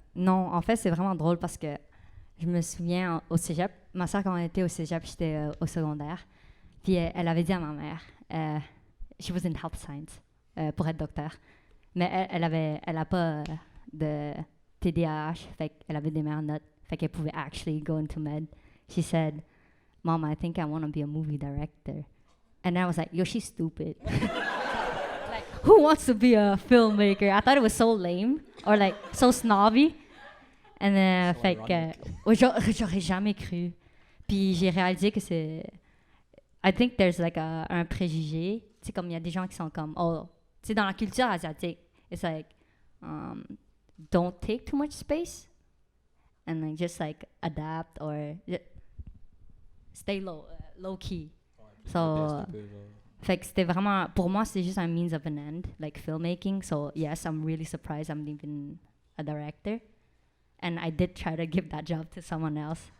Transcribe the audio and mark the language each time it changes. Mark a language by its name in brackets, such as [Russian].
[French] Non, en fait, c'est vraiment drôle parce que je me souviens au cégep, ma soeur, quand on était au cégep, j'étais au secondaire, puis elle avait dit à ma mère, [English] she was in health science, [French] pour être docteur, mais elle a pas de TDAH, fait qu'elle avait des meilleures notes, fait qu'elle pouvait [English] actually go into med. She said, Mom, I think I want to be a movie director. And I was like, yo, she's stupid. Like, who wants to be a filmmaker? I thought it was so lame, or like, so snobby. And then, So [French] fait que, [English] ironic. [French] j'aurais jamais cru. Puis j'ai réalisé que c'est... [English] I think there's like [French] un préjugé. Tu sais, comme il y a des gens qui sont comme, oh, tu sais, dans la culture asiatique, [English] it's like, don't take too much space. And like, just like, adapt or stay low key. [French] Ouais, plus [English] So, [French] modeste un peu, genre. Fait que c'était vraiment, pour moi, c'est juste un [English] means of an end, like filmmaking. So yes, I'm really surprised I'm even a director. And I did try to give that job to someone else.